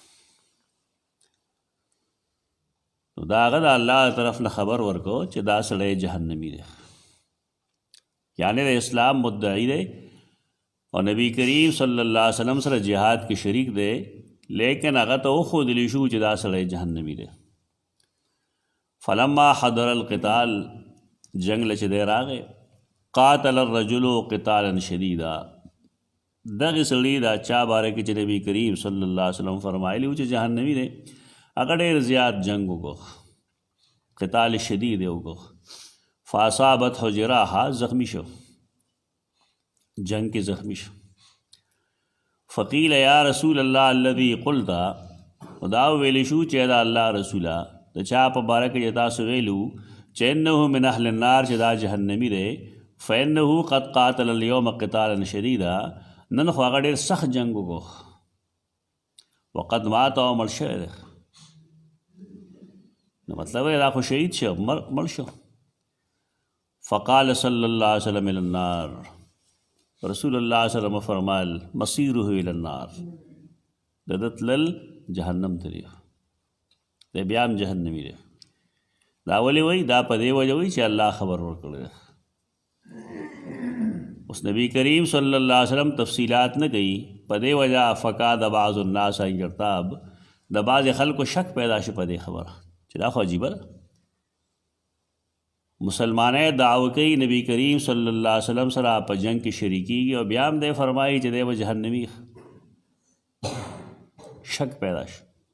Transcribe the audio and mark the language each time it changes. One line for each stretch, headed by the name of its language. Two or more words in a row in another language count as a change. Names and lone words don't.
Pashto: نو دا هغه د الله د طرف نه خبر ورکو چې دا سړی جهنمي دی، یعنی د اسلام مدعی دی او نبی کریم
Arabic: صلی الله علیه وسلم
Pashto: سره جهاد کې شریک دی، لیکن هغه ته وښودلی شو چې دا سړی جهنمي دی.
Arabic: فلما حضر القتال،
Pashto: جنگ له چې دی راغی،
Arabic: قاتل الرجل قتالا شدیدا.
Pashto: دغه سړي دا چا باره کې چې نبی کریم
Arabic: صلی الله علیه وسلم
Pashto: فرمایلی و چې جهنمي دی، هغه ډېر زیات جنگ وکړو،
Arabic: قتال شدید
Pashto: یې وکړو.
Arabic: فاصابته جراحه،
Pashto: زخمی شو، جنگ کې زخمی شو.
Arabic: فقیل یا رسول الله الذي قلت،
Pashto: دا ویلی شو چې دا الله رسوله د چا په باره کې چې تاسو ویلو چې
Arabic: انه من اهل النار،
Pashto: چې دا جهنمي دی،
Arabic: فانه قد قاتل اليوم قتالا شدیدا،
Pashto: نن خو هغه ډېر سخت جنګ وکړو،
Arabic: وقد مات
Pashto: او مړ شوی دی. نو مطلب دا خو شهید شو، مړ شو.
Arabic: فقال صلی الله علیه وسلم الى النار، رسول الله صلی الله علیه وسلم
Pashto: فرمایل
Arabic: مصیره الى النار،
Pashto: د ده تلل جهنم ته دی، دی بیا هم جهنمي دی. دا ولې وایي؟ دا په دې وجه وایي چې الله خبر ورکړی دی. اوس نبی کریم
Arabic: صلی الله علیه وسلم
Pashto: تفصیلات نه کوي، په دې وجه
Arabic: فقاد بعض الناس ان یرتاب،
Pashto: د بعضې خلکو شک پیدا شي په دې خبره چې دا خو عجیبه ده. مسلمانۍ دعوه کوي نبی کریم
Arabic: صلی الله علیه وسلم
Pashto: سره په جنگ کې شریکېږي او بیا هم دی فرمایي چې دی به جهنمي. شک پیدا شو.